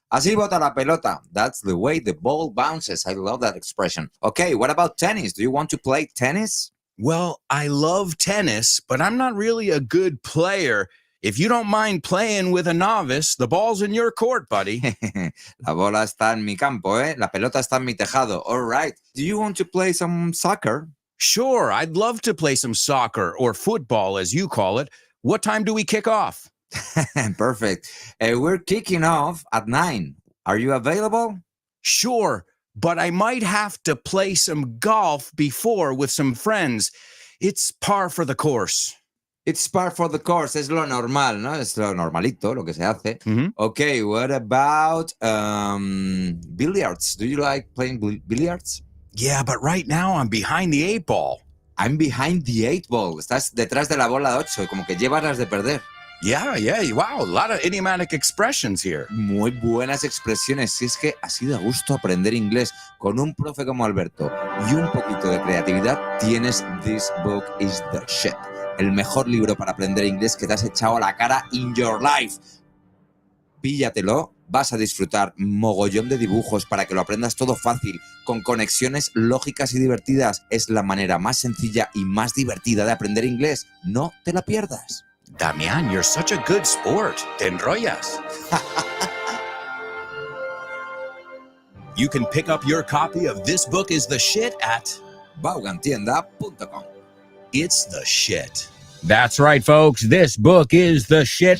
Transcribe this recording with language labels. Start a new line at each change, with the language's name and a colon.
Spanish: Así bota la pelota.
English: That's the way the ball bounces. I love that expression. Okay, what about tennis? Do you want to play tennis? Well, I love tennis, but I'm not really a good player. If you don't mind playing with a novice, the ball's in your court, buddy.
Spanish: La bola está en mi campo, ¿eh? La pelota está en mi tejado.
English: All right. Do you want to play some soccer? Sure, I'd love to play some soccer or football, as you call it. What time do we kick off? Perfect. We're kicking off at 9. Are you available? Sure, but I might have to play some golf before with some friends. It's par for the course. It's par for the course.
Spanish: Es lo normal, ¿no? Es lo normalito, lo que se hace. Mhm.
English: Okay, what about billiards? Do you like playing billiards? Yeah, but right now I'm behind the 8 ball. I'm behind the 8 ball.
Spanish: Estás detrás de la bola de 8, como que llevas las de perder.
English: Yeah, wow, a lot of idiomatic expressions here.
Spanish: Muy buenas expresiones. Si es que así da gusto aprender inglés con un profe como Alberto y un poquito de creatividad, tienes This Book is the Shit. El mejor libro para aprender inglés que te has echado a la cara
English: in your life.
Spanish: Píllatelo, vas a disfrutar mogollón de dibujos para que lo aprendas todo fácil, con conexiones lógicas y divertidas. Es la manera más sencilla y más divertida de aprender inglés. No te la pierdas.
English: Damian, you're such a good sport.
Spanish: Te enrollas.
English: You can pick up your copy of This Book is the Shit at Vaughantienda.com. It's the Shit. That's right, folks. This book is the shit.